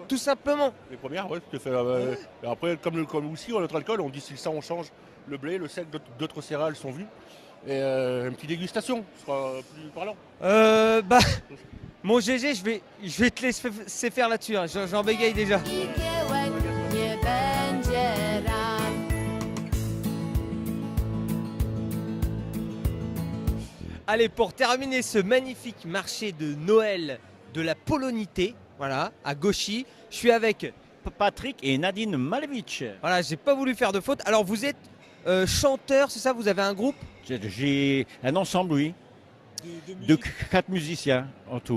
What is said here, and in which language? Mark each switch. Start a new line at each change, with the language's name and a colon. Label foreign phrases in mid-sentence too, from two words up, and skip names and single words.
French: tout simplement. Les premières, ouais, tout à fait. Et après, comme aussi, notre alcool, on distille ça, on change le blé, le seigle, d'autres céréales sont vues. Et une petite dégustation, ce sera plus parlant. Bah, mon GG, je vais te laisser faire là-dessus. Hein. J'en bégaye déjà.
Polish: Igiełek nie będzie ran.
French: Allez, pour terminer ce magnifique marché de Noël de la Polonité, voilà, à Gauchy, je suis avec Patrick et Nadine Malevich. Voilà, j'ai pas voulu faire de faute. Alors vous êtes chanteur, c'est ça? Vous avez un groupe? J'ai un ensemble, oui, de 4 musiciens en tout.